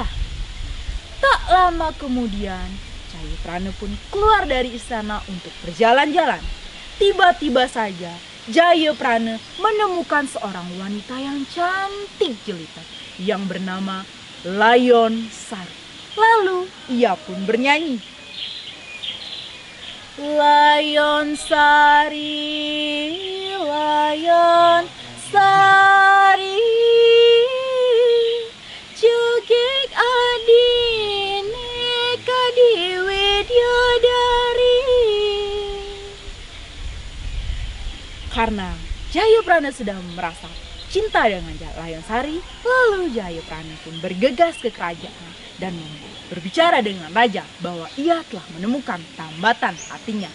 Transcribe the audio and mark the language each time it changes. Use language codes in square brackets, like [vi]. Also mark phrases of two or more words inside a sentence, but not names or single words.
[id] Tak lama kemudian Jayaprana pun keluar dari istana untuk berjalan-jalan. Tiba-tiba saja Jayaprana menemukan seorang wanita yang cantik jelita yang bernama Layon Sari. Lalu ia pun bernyanyi. [ban] Layon Sari, Layon Sari, jugik adine kadiwidyadari. [id] Karena Jayaprana sudah merasa cinta dengan Layon Sari, lalu Jayaprana pun bergegas ke kerajaan dan berbicara dengan raja bahwa ia telah menemukan tambatan hatinya.